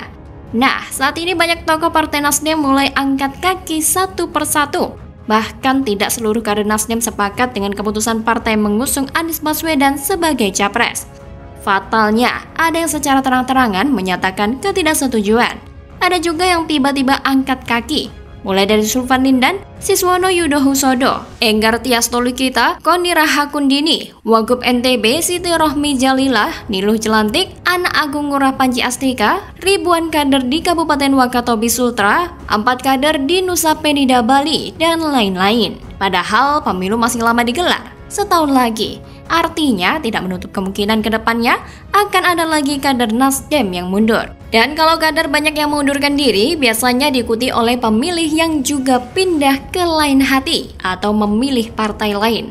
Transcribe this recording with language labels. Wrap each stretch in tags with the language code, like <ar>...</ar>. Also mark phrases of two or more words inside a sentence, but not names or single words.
<id>Nah, saat ini banyak tokoh Partai Nasdem mulai angkat kaki satu persatu. Bahkan tidak seluruh kader Nasdem sepakat dengan keputusan partai mengusung Anies Baswedan sebagai capres. Fatalnya, ada yang secara terang-terangan menyatakan ketidaksetujuan. Ada juga yang tiba-tiba angkat kaki. Mulai dari Sulvan Lindan, Siswono Yudohusodo, Enggar Tias Tolukita, Koni Rahakundini, Wagub NTB Siti Rohmi Jalilah, Niluh Jelantik, Anak Agung Ngurah Panji Astika, ribuan kader di Kabupaten Wakatobi Sultra, 4 kader di Nusa Penida Bali, dan lain-lain. Padahal pemilu masih lama digelar, setahun lagi. Artinya tidak menutup kemungkinan ke depannya akan ada lagi kader Nasdem yang mundur. Dan kalau kader banyak yang mengundurkan diri, biasanya diikuti oleh pemilih yang juga pindah ke lain hati atau memilih partai lain.</id>